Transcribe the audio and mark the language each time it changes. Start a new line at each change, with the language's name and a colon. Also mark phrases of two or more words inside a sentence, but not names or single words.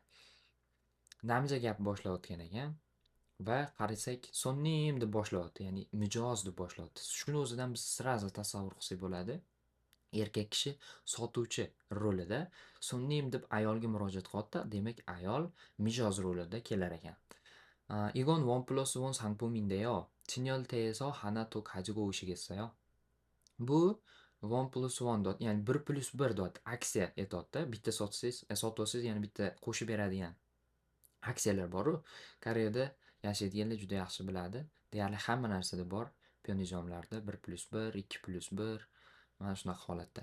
Uzbek: Namja gap boshlayotgan ekan va qarasak, sonnim deb boshlayapti, ya'ni mijoz deb boshlayapti. Shuni o'zidan biz sirazi tasavvur qilsak bo'ladi. Erkak kishi sotuvchi rolida sonnim deb ayolga murojaat qilyapti. Demak, ayol mijoz rolida kelar ekan.
Korean: 이건 원 플러스 원 상품인데요. 진열대에서 하나 더 가지고 오시겠어요?
Uzbek: Bu 1+1 dot, ya'ni 1+1 dot aksiya aytyapti. Bitta sotsangiz, ya'ni bitta qo'shib beradigan aksiyalar bor-ku. Koreyada yashaydiganlar juda yaxshi biladi. Deyarli hamma narsada bor. Piyonijomlarda 1+1, 2+1 mana shunaqa holatda.